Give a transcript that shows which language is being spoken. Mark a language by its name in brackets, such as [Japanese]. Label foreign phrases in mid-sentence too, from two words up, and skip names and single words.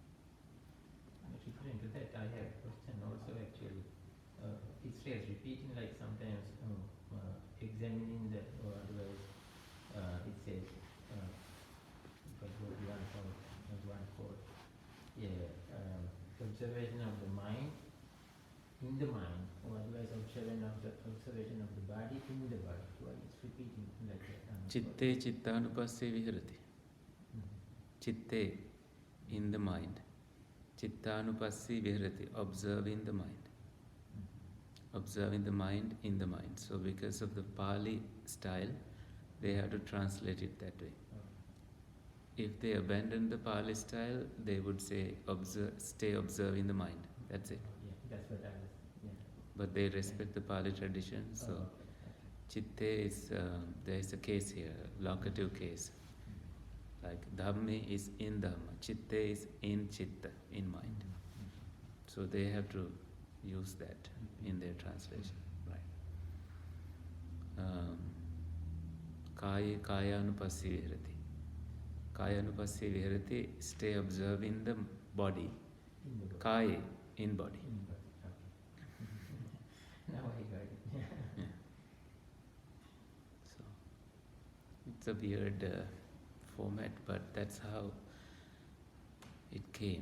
[English] Referring to that, as repeating, like sometimes examining the, or otherwise it says, if I go to one quote, yeah, observation of the mind in the mind, or otherwise observation of the body in the body. So it's repeating like that. [Pali] Chitte chittanupasse viharati. Chitte, [English] in the mind. [Pali] Chittanupasse viharati, [English] observing the mind. Observing the mind in the mind. So because of the Pali style, they have to translate it that way. If they abandon the Pali style, they would say stay observing the mind. That's it. Yeah, that's what I was. Yeah. But they respect the Pali tradition. So chitte is, there is a case here, locative case. Like Dhammi is in Dhamma, chitte is in chitta, in mind. So they have to use that in their translation. Right. [Pali] Kayanupassi viharati. Kayanupassi viharati, [English] stay observing the body. In the body. Kaya, in body. In the body. Okay. Now I got it. Yeah. So it's a weird format, but that's how it came.